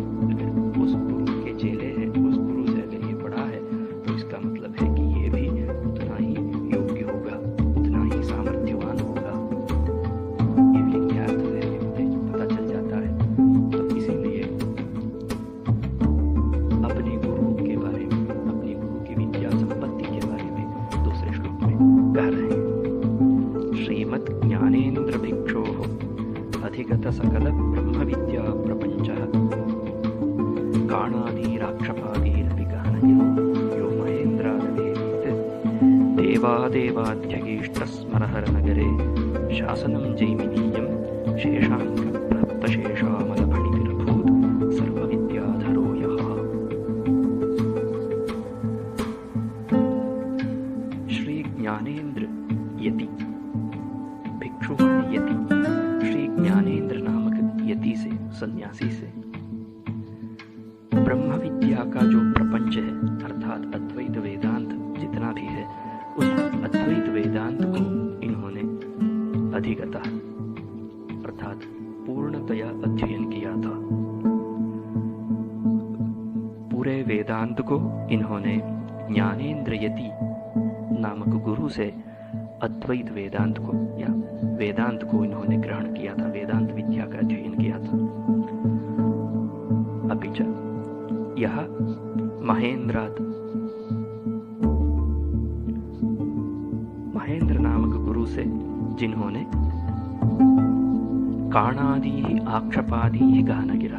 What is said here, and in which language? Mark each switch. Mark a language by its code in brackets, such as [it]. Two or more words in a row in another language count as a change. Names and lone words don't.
[hi] अगर उस गुरु के चेले हैं, उस गुरु से अगर ये पढ़ा है तो इसका मतलब है कि ये भी उतना ही योग्य होगा, उतना ही सामर्थ्यवान होगा। ये भी ज्ञात है, पता चल जाता है। तो इसीलिए अपने गुरु के बारे में, अपनी गुरु की विद्या संपत्ति के बारे में दूसरे श्लोक में कह रहे हैं। [sa] श्रीमद् ज्ञानेन्द्र भिक्षोः अधिगत सकल ब्रह्म विद्या प्रपंचः काणादीराक्षपादीरपि गहनगिरो यो महेन्द्रादवेदीत् देवादेवाध्यगीष्टस्मरहर नगरे शासनं जैमिनीयं शेषाङ्गप्राप्तशेषामलफणितिरभूत् सर्वविद्याधरो यः। [hi] श्री ज्ञानेन्द्र यति, भिक्षु माने यति, श्री ज्ञानेन्द्र नामक यति से, सन्यासी से ब्रह्म विद्या का जो प्रपंच है, अर्थात अद्वैत वेदांत जितना भी है, उस अद्वैत वेदांत को इन्होंने अधिगता अर्थात पूर्णतया अध्ययन किया था। पूरे वेदांत को इन्होंने ज्ञानेन्द्र यति नामक गुरु से अद्वैत वेदांत को या वेदांत को इन्होंने ग्रहण किया था, वेदांत विद्या का अध्ययन किया था। अभी यह महेंद्र नामक गुरु से, जिन्होंने काणादि आक्षपादि गहन गिरा,